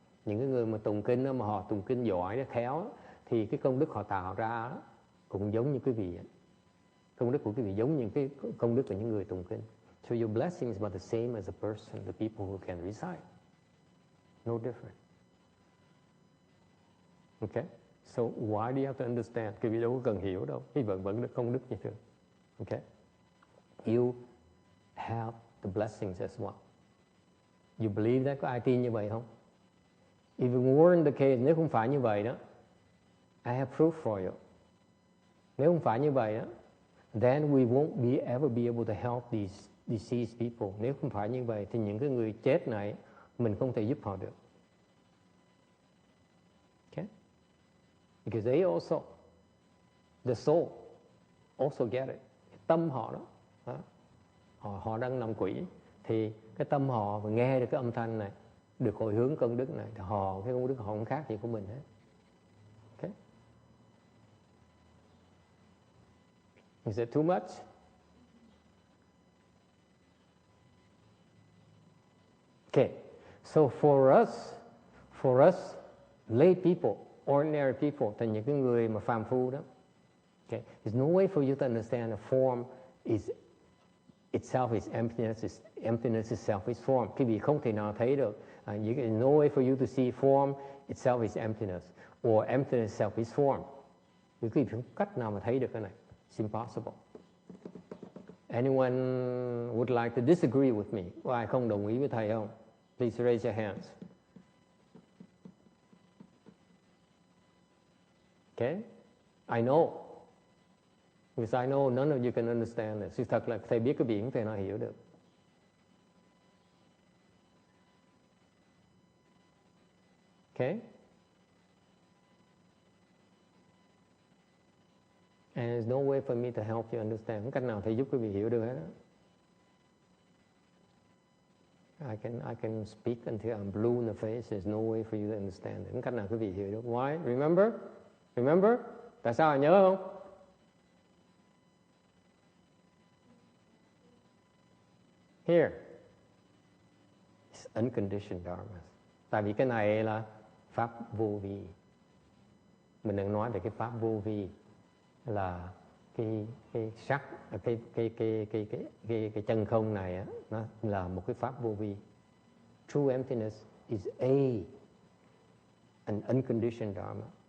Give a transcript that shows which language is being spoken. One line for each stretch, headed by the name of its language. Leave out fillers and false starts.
Vietnamese: Những cái người mà tụng kinh đó, mà họ tụng kinh giỏi, khéo, thì cái công đức họ tạo ra cũng giống như quý vị. Công đức của quý vị giống như cái công đức của những người tụng kinh.
English: So your blessings are the same as a person, the people who can recite. No different. Okay? So why do you have to understand?
Vietnamese: Quý vị đâu có cần hiểu đâu. Quý vị vẫn được công đức như thường.
English: Okay? You have the blessings as well. You believe that?
Vietnamese: Có ai tin như vậy không?
English: If it weren't the case,
Vietnamese: nếu không phải như vậy đó,
English: I have proof for you.
Vietnamese: Nếu không phải như vậy đó,
English: then we won't ever be able to help these deceased people.
Vietnamese: Nếu không phải như vậy thì những cái người chết này mình không thể giúp họ được.
English: Okay? Because they also, the soul also get it.
Vietnamese: Tâm họ đó, họ đang làm quỷ, thì cái tâm họ và nghe được cái âm thanh này, được hồi hướng công đức này, thì cái công đức họ không khác gì của mình hết.
English: Okay? Is it too much? Okay, so for us lay people, ordinary people,
Vietnamese: thì những cái người mà phàm phu đó,
English: okay, there's no way for you to understand a form is itself is emptiness. Emptiness itself is form.
Vietnamese: Quý vị không thể nào thấy được.
English: No way for you to see form itself is emptiness, or emptiness itself is form.
Vietnamese: Quý vị không cách nào mà thấy được cái này.
English: It's impossible. Anyone would like to disagree with me?
Vietnamese: Có ai không đồng ý với thầy không?
English: Please raise your hands. Okay? I know. Because I know none of you can understand this.
Vietnamese: Sự thật là thầy biết cái biển thầy nào hiểu được.
English: Okay? And there's no way for me to help you understand.
Vietnamese: Không cách nào thầy giúp quý vị hiểu được hết.
English: I can speak until I'm blue in the face. There's no way for you to understand it.
Vietnamese: Không cách nào quý vị hiểu được.
English: Why? Remember?
Vietnamese: Tại sao nhớ không?
English: Here. It's unconditioned dharma.
Vietnamese: Tại vì cái này là pháp vô vi. Mình đang nói về cái pháp vô vi, là cái sắc, cái chân không này á, nó là một cái pháp vô vi.
English: True emptiness is an unconditioned dharma.